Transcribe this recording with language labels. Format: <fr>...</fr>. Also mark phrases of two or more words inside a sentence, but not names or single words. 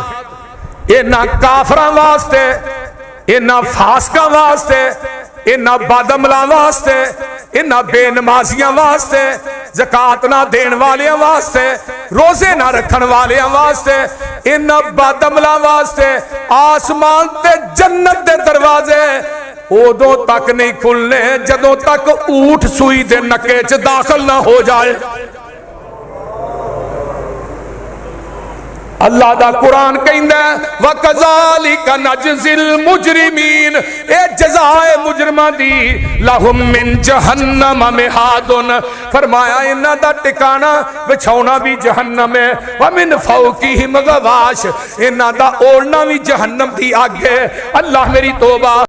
<pa>انہاں کافراں واسطے، انہاں فاسقاں واسطے، انہاں بدعملاں واسطے، انہاں بے نمازیاں واسطے، زکات نہ دینے والے واسطے، روزے نہ رکھن والے واسطے، انہاں بدعملاں واسطے آسمان تے جنت دے دروازے اودوں تک نہیں کھلنے جدوں تک اوٹھ سوئی دے نکے چ داخل نہ ہو جائے. اللہ دا قرآن کہندا</pa> <ar>وكذلك نجزي المجرمين,</ar> <pa>اے جزائے مجرماں دی.</pa> <ar>لهم من جهنم مهاد,</ar> <pa>فرمایا انہاں دا ٹھکانہ بچھونا بھی جہنم ہے,</pa> <ar>ومن فوقهم غواش,</ar> <pa>انہاں دا اوڑھنا بھی جہنم دی اگ ہے. اللہ میری توبہ.</pa>